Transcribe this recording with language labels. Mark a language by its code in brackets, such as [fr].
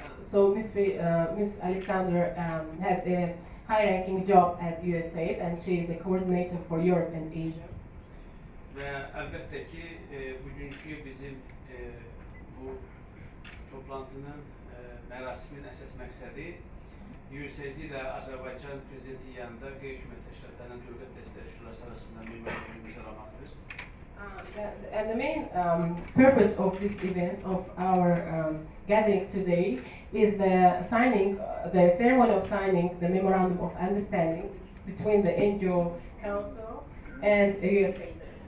[en] So Miss Alexander has a high-ranking job at USAID and she is a coordinator for Europe and Asia. [az] Və əlbəttə ki, bugünkü bizim bu toplantının, mərasimin əsas məqsədi USAID ilə Azərbaycan prezidenti yanında qeyri-hökumət təşkilatlarının dövlət dəstəyi şurası arasında memorandum imzalamaqdır. [en] And the main purpose of this event, of our gathering today, is the ceremony of signing the Memorandum of Understanding between the NGO Council and USAID.